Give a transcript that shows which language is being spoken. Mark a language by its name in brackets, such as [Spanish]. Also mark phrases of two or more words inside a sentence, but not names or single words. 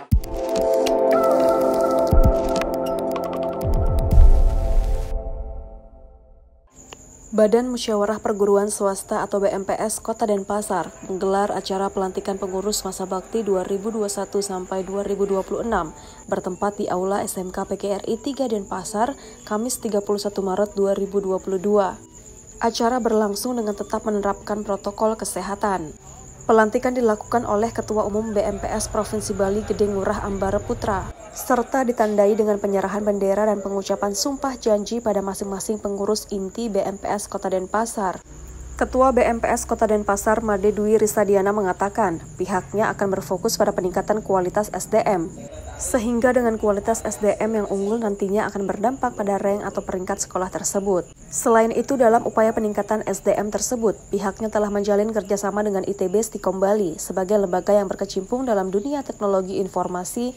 [Indonesian] Badan Musyawarah Perguruan Swasta atau BMPS Kota Denpasar menggelar acara pelantikan pengurus masa bakti 2021 sampai 2026 bertempat di Aula SMK PGRI 3 Denpasar, Kamis 31 Maret 2022. Acara berlangsung dengan tetap menerapkan protokol kesehatan. Pelantikan dilakukan oleh Ketua Umum BMPS Provinsi Bali Gede Ngurah Ambara Putra, serta ditandai dengan penyerahan bendera dan pengucapan sumpah janji pada masing-masing pengurus inti BMPS Kota Denpasar. Ketua BMPS Kota Denpasar Made Dwi Risadiana mengatakan pihaknya akan berfokus pada peningkatan kualitas SDM, sehingga dengan kualitas SDM yang unggul nantinya akan berdampak pada rank atau peringkat sekolah tersebut. Selain itu, dalam upaya peningkatan SDM tersebut, pihaknya telah menjalin kerjasama dengan ITB Stikom Bali sebagai lembaga yang berkecimpung dalam dunia teknologi informasi.